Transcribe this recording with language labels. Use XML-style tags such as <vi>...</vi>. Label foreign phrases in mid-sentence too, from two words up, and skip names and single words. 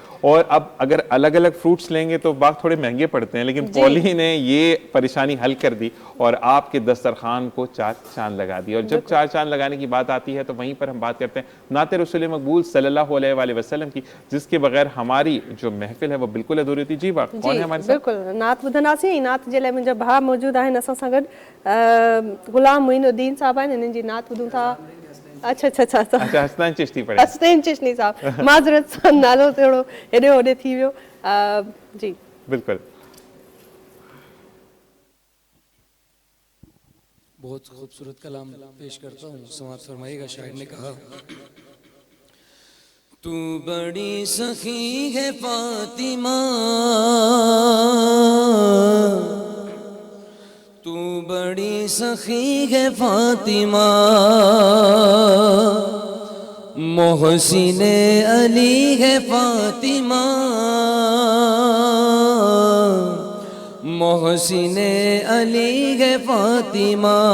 <ur>اور اب اگر الگ الگ فروٹس لیں گے تو باغ تھوڑے مہنگے پڑتے ہیں، لیکن پولی نے یہ پریشانی حل کر دی اور آپ کے دسترخوان کو 4 چاند لگا دی. اور جب 4 چاند لگانے کی بات آتی ہے تو وہیں پر ہم بات کرتے ہیں نعت رسول مقبول</ur> <ar>صلى الله عليه وسلم</ar> <ur>کی، جس کے بغیر ہماری جو محفل ہے وہ بالکل ادھوری تھی. جی بات کون ہے ہمارے ساتھ?</ur> <sd>बिल्कुल नात ॿुधंदासीं। नात जे लाइ मुंहिंजा भाउ मौजूदु आहिनि असां सां गॾु। गुलाम मोइनुद्दीन साहब आहिनि, हिननि जी नात ॿुधूं था।</sd> <ur>اچھا اچھا اچھا اچھا، حسنین چشتی پڑھے. हसनैन चिश्ती साहब,</ur> <sd>माज़रत सां नालो थोरो हेॾे होॾे थी वियो। जी बिल्कुल।</sd> <ur>بہت خوبصورت کلام پیش کرتا ہوں، سماعت فرمائیے گا. شاعر نے کہا، تو بڑی سخی ہے فاطمہ، تو بڑی سخی ہے فاطمہ، محسن علی ہے فاطمہ، محسن علی ہے فاطمہ.</ur>